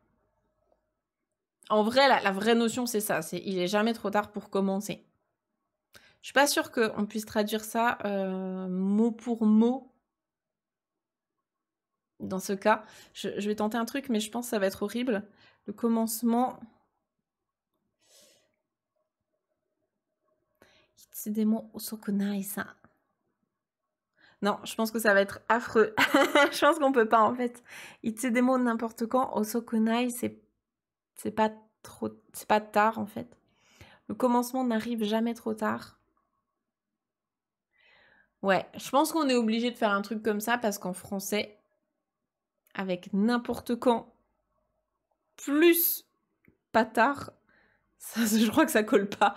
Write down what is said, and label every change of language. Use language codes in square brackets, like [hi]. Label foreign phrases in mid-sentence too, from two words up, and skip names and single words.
[fr] En vrai, la vraie notion, c'est ça. Il est jamais trop tard pour commencer. Je suis pas sûre qu'on puisse traduire ça mot pour mot. Dans ce cas, je vais tenter un truc, mais je pense que ça va être horrible. Le commencement... [ja] いつでも遅くないさ. [fr] Non, je pense que ça va être affreux. Je pense qu'on peut pas en fait. Itsudemo n'importe quand, [ja] 遅くない, [fr] c'est pas tard en fait. Le commencement n'arrive jamais trop tard. Ouais, je pense qu'on est obligé de faire un truc comme ça parce qu'en français, avec n'importe quand, plus pas tard, ça, je crois que ça colle pas.